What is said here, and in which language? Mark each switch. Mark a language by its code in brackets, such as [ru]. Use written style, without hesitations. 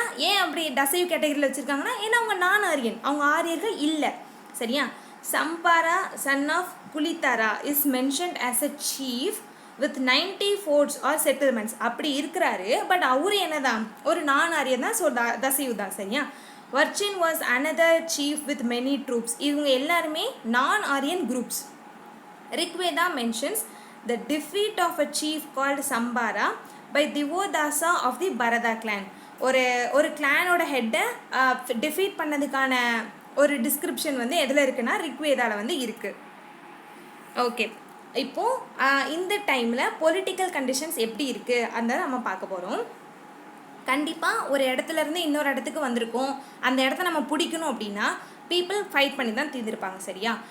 [ta] ஏன் அப்படி தசையு கேட்டகரியில் வச்சுருக்காங்கன்னா ஏன்னா அவங்க நான் ஆரியன், அவங்க ஆரியர்கள் இல்லை. சரியா? [en] Sambara son of Kulitara is mentioned as a chief with 90 forts or settlements. [ta] அப்படி இருக்கிறாரு. பட் அவரு என்னதான் ஒரு நான் ஆரியன் தான். ஸோ தசையு தான். சரியா? [en] Varchin was another chief with many troops. [ta] இவங்க எல்லாருமே நான் Aryan groups. [en] Rigveda mentions the defeat of a chief called Sambara by Divodasa of the Bharata clan. [ta] ஒரு கிளானோட ஹெட்டை டிஃபீட் பண்ணதுக்கான ஒரு டிஸ்கிரிப்ஷன் வந்து எதில் இருக்குன்னா ரிக்வேதாவில் வந்து இருக்குது. ஓகே, இப்போது இந்த டைமில் பொலிட்டிக்கல் கண்டிஷன்ஸ் எப்படி இருக்குது அந்த நம்ம பார்க்க போகிறோம். கண்டிப்பாக ஒரு இடத்துலேருந்து இன்னொரு இடத்துக்கு வந்திருக்கோம். அந்த இடத்த நம்ம பிடிக்கணும் அப்படின்னா பீப்புள் ஃபைட் பண்ணி தான் தீர்ந்துருப்பாங்க. சரியா?